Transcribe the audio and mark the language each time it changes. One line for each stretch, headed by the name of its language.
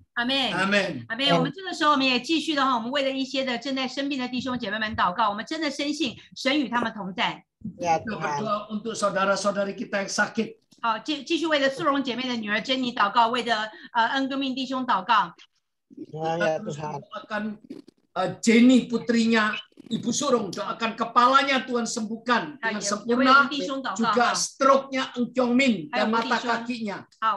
Chinese: 阿妹，阿妹，阿妹。我们这个时候，我们也继续的话，我们为了一些的正在生病的弟兄姐妹们祷告。我们真的深信神与他们同在。
Indonesian: berdoa untuk saudara-saudari kita yang sakit.
Chinese: 好，继续为了素荣姐妹的女儿珍妮祷告，为着恩哥命弟兄祷告。
Indonesian: Doakan Jenny putrinya Ibu Surung, doakan kepalanya Tuhan sembuhkan dengan sempurna, juga stroke-nya Eng Kyong Min dan mata kakinya.